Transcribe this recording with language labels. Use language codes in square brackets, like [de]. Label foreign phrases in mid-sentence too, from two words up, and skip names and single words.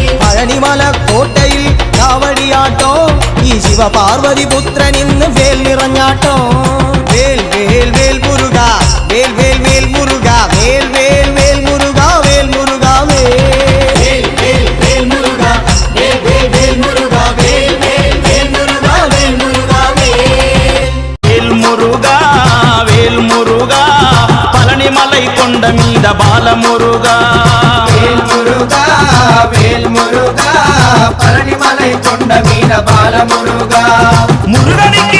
[ml] പഴനിമല കോട്ടയിൽ കാവടിയാട്ടോ ഈ ശിവപാർവതി പുത്രൻ ഇന്ന് വേൽ നിറഞ്ഞാട്ടോ വേൽ വേൽ വേൽ മുരുക വേൽ വേൽ വേൽ മുരുക വേൽ വേൽ വേൽ മുരുക വേൽ മുരുക വേൽ വേൽ വേൽ മുരുക വേൽ വേൽ വേൽ മുരുക വേൽ വേൽ വേൽ മുരുക വേൽ മുരുക [te] వేల్ మురుగా వేల్ మురుగా పళని మలై కొండ మీద బాల మురుగా వేల్ మురుగా వేల్ మురుగా పళనిమలై కొండ మీద బాల మురుగా మురుగనికి